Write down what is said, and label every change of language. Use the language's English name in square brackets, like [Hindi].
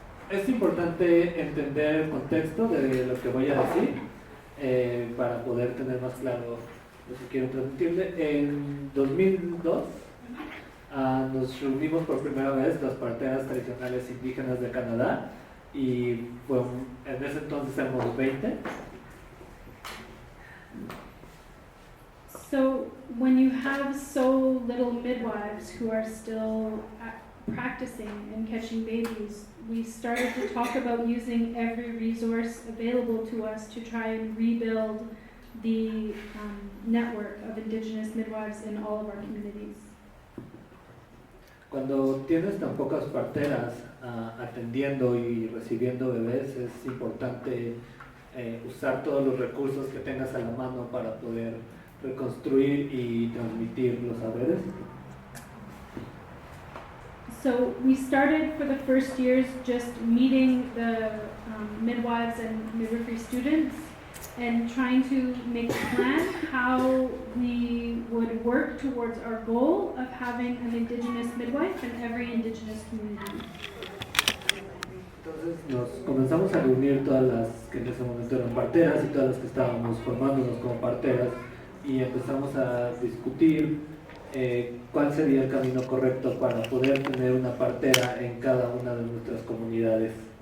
[Spanish] Es importante entender el contexto de lo que voy a decir para poder tener más claro lo que quiero transmitirle. En 2002 nos reunimos por primera vez las parteras tradicionales indígenas de Canadá y en ese entonces éramos 20. [English] So when you have so little midwives who are still practicing and catching babies, we started to talk about using every resource available to us to try and rebuild the network of Indigenous midwives in all of our communities. [Spanish] Cuando tienes tan pocas parteras atendiendo y recibiendo bebés, es importante usar todos los recursos que tengas a la mano para poder reconstruir y transmitir los saberes. [English] So we started for the first years just meeting the midwives and midwifery students and trying to make a plan how we would work towards our goal of having an Indigenous midwife in every Indigenous community. [Spanish] Entonces nos comenzamos a reunir todas las que en ese momento eran parteras y todas las que estábamos formándonos como parteras y empezamos a discutir cuál sería el camino correcto para poder tener una partera en cada una de nuestras comunidades.